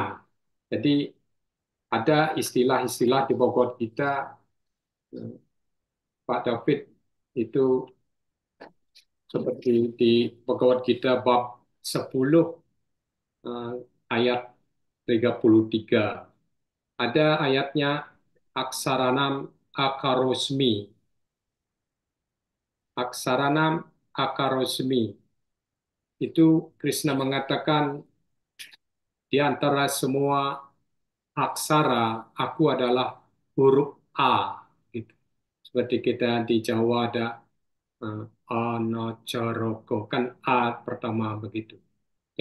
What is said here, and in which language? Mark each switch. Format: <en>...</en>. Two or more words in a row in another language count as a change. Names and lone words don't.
<id>Jadi ada istilah-istilah di Bogor kita, Pak David, itu seperti di Bhagavad Gita bab 10 ayat 33. Ada ayatnya</id> <sa>aksaranam akarosmi. Aksaranam akarosmi.</sa> <id>Itu Krishna mengatakan di antara semua aksara, aku adalah huruf A. Gitu. Seperti kita di Jawa ada Anacaroko, kan A pertama begitu.</id>